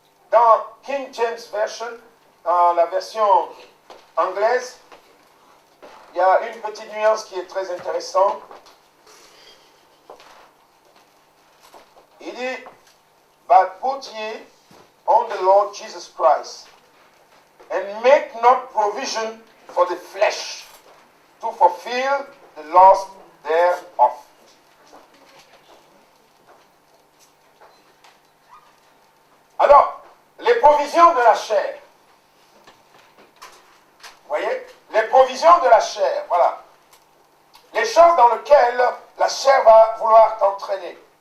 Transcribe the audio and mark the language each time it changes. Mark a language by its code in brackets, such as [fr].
[fr] Dans King James Version, dans la version anglaise, il y a une petite nuance qui est très intéressante. Il dit, [en] but put ye on the Lord Jesus Christ, and make not provision for the flesh to fulfill the lust thereof. [fr] Alors, les provisions de la chair, vous voyez, les provisions provisions de la chair. Voilà. Les choses dans lesquelles la chair va vouloir t'entraîner.